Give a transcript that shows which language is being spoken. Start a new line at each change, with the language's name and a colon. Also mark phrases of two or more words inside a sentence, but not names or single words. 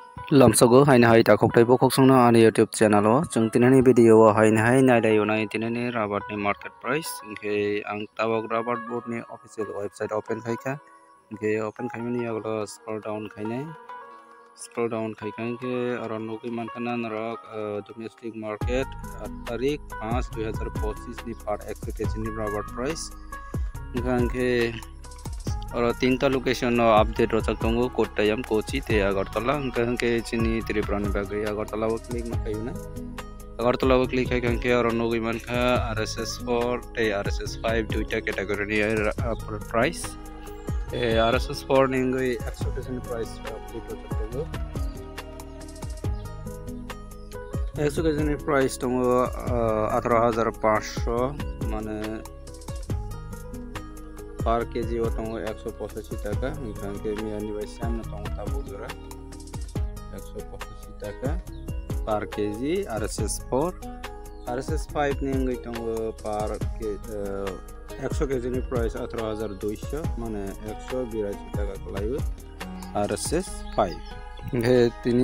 Kok Borok: Lamsago haina hai ta khoktai bo khoksongna ani YouTube channel o chung tinani video o haina hai naidai onai tinani rubber ni
English: market price
Kok Borok: ingke ang tabok rubber board ni
English: official website
Kok Borok: open khaika ingke open khaimani aglo
English: scroll down
Kok Borok: khaika ingke aron nogi mankana narok
English: domestic market
Kok Borok: tarik 5 2025 ni per kg ni
English: rubber price
Kok Borok: ingke और तीनटा
English: location update
Kok Borok: रोचक दंगो कोट्टायम कोची ते अगरतला अंके चिनी त्रिपुरा नि बागै अगरतला वो क्लिक मखायोना अगरतला वो क्लिक खायखांके और नोगै मानखा RSS4 ते RSS5 दुइटा कैटेगरी नि प्राइस RSS4 निंगै
English: expectation price update
Kok Borok: रोचक दंगो
English: expectation price
Kok Borok: दंगो 18500 माने
English: per kg
Kok Borok: o tongo 185 taka ingkangke miani bai samna tongo tabu dura 185 taka
English: per kg
Kok Borok: RSS5 ni ngai tongo per 100 kg ni price 18200 mane 182 taka kolayu RSS5 nge tini